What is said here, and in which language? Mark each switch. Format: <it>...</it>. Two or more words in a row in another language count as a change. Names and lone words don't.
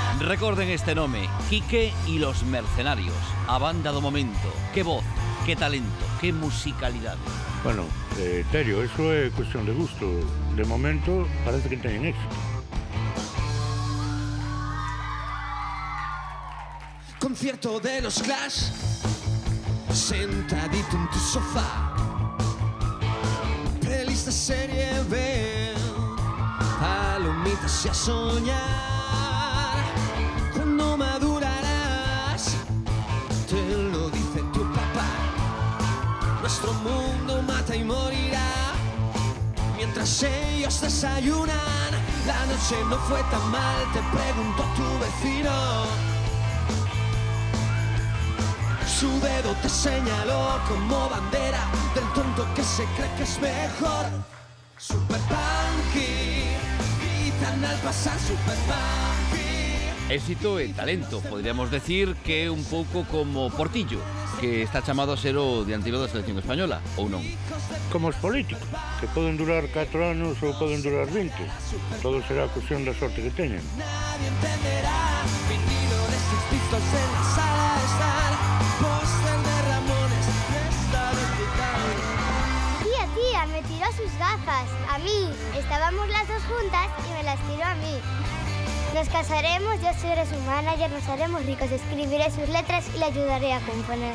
<gl>Recorden este nome, Quique y los Mercenarios, a banda do momento. Que voz, que talento, que musicalidade. Bueno, Terio, eso é cuestión de gusto. De momento parece que teñen éxito.</gl> <es>Concierto de los Clash, sentadito en tu sofá. Pelis de serie B, palomitas y a soñar. Cuando madurarás, te lo dice tu papá. Nuestro mundo mata y morirá mientras ellos desayunan. La noche no fue tan mal, te preguntó tu vecino. Su dedo te señaló como bandera del tonto que se cree que es mejor. Super punky, gritan al pasar super punky.</es> <gl>Éxito e talento, podríamos decir que é un pouco como Portillo, que está chamado a ser o dianteiro da selección española, ou non? Como os políticos, que poden durar 4 anos ou poden durar 20. Todo será cuestión da sorte que teñen.</gl> <es>Nadie entenderá, vinilores expistos en la sala de estar. Póster de Ramones, está despicado. Tía, me tiró sus gafas. A mí. Estábamos las dos juntas y me las tiró a mí. Nos casaremos, yo seré su manager, nos haremos ricos, escribiré sus letras y le ayudaré a componer.</es>